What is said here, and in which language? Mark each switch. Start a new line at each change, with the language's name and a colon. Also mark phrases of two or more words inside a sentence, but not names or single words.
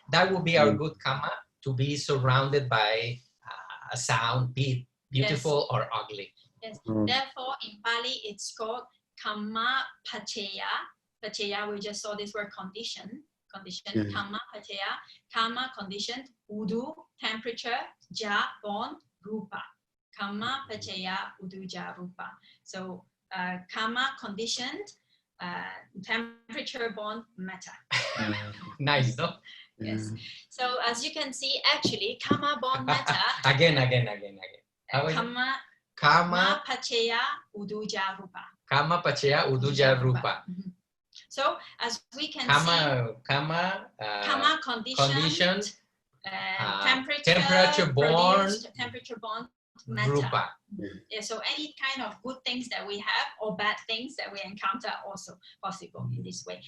English: That will be our good karma, to be surrounded by a sound, be it beautiful or ugly. Yes. Therefore, in Pali, it's called
Pali: karma pachaya.
English: Pachaya, we just saw this word condition,
Pali: karma pachaya,
English: karma conditioned, udu, temperature, ja, born, rupa.
Pali: Karma pachaya, udu, ja, rupa.
English: So karma conditioned, temperature born matter. Nice, no? Yes. So as you can see, actually, karma born matter. Again.
Pali: Karma pachaya, udu, ja, rupa. Karma pachaya, udu, ja, rupa.
English: So as we can see, conditioned, temperature born, metta. Rupa. Yeah, so any kind of good things that we have or bad things that we encounter also possible in this way.